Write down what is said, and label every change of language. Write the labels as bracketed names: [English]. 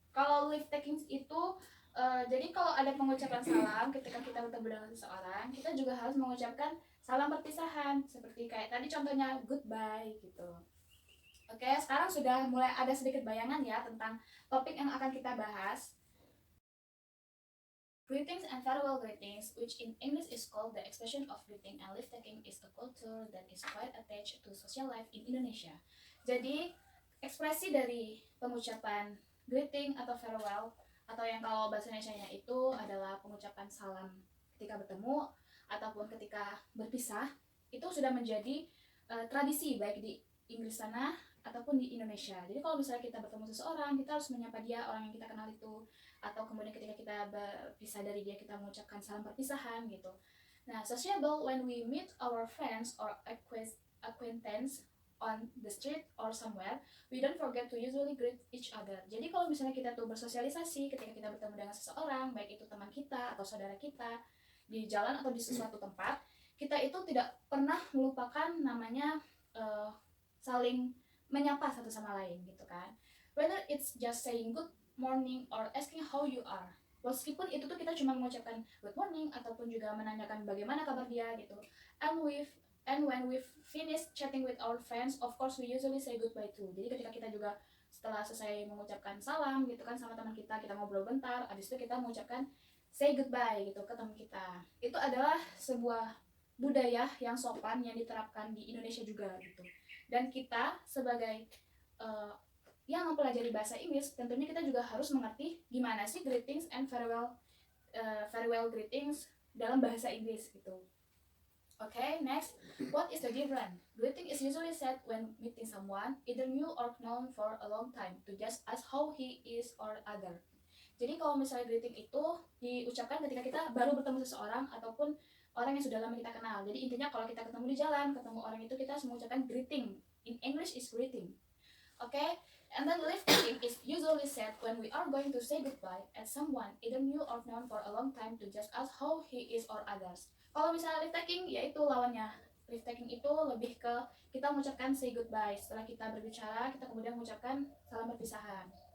[Indonesian] Kalau leave takings itu jadi kalau ada pengucapan salam ketika kita bertemu dengan seseorang, kita juga harus mengucapkan salam perpisahan. Seperti kayak tadi contohnya goodbye gitu. Oke, sekarang sudah mulai ada sedikit bayangan ya tentang topik yang akan kita bahas. [English] Greetings and farewell greetings, which in English is called the expression of greeting and leave taking, is a culture that is quite attached to social life in Indonesia. [Indonesian] Jadi, ekspresi dari pengucapan greeting atau farewell, atau yang kalau bahasa Indonesianya itu adalah pengucapan salam ketika bertemu ataupun ketika berpisah, itu sudah menjadi tradisi baik di Inggris sana ataupun di Indonesia. Jadi kalau misalnya kita bertemu seseorang, kita harus menyapa dia, orang yang kita kenal itu, atau kemudian ketika kita berpisah dari dia, kita mengucapkan salam perpisahan gitu. [English] Nah, sociable when we meet our friends or acquaintance on the street or somewhere, we don't forget to usually greet each other. [Indonesian] Jadi kalau misalnya kita tuh bersosialisasi ketika kita bertemu dengan seseorang, baik itu teman kita atau saudara kita di jalan atau di sesuatu tempat, kita itu tidak pernah melupakan namanya saling menyapa satu sama lain gitu kan. [English] Whether it's just saying good morning or asking how you are, [Indonesian] meskipun itu tuh kita cuma mengucapkan good morning ataupun juga menanyakan bagaimana kabar dia gitu. [English] And when we've finished chatting with our friends, of course we usually say goodbye too. [Indonesian] Jadi ketika kita juga setelah selesai mengucapkan salam gitu kan sama teman kita ngobrol bentar, habis itu kita mengucapkan say goodbye gitu ke teman kita. Itu adalah sebuah budaya yang sopan yang diterapkan di Indonesia juga gitu. Dan kita sebagai yang mempelajari bahasa Inggris, tentunya kita juga harus mengerti gimana sih greetings and farewell greetings dalam bahasa Inggris gitu. [English] Okay, next, what is the difference? Greeting is usually said when meeting someone, either new or known for a long time, to just ask how he is or other. [Indonesian] Jadi kalau misalnya greeting itu diucapkan ketika kita baru bertemu seseorang ataupun orang yang sudah lama kita kenal. Jadi intinya kalau kita ketemu di jalan, ketemu orang itu kita mengucapkan greeting. [English] In English is greeting. Okay? And then leave taking is usually said when we are going to say goodbye at someone, either new or known for a long time, to just ask how he is or others. [Indonesian] Kalau misalnya leave taking, yaitu lawannya. Leave taking itu lebih ke kita mengucapkan say goodbye. Setelah kita berbicara, kita kemudian mengucapkan salam perpisahan.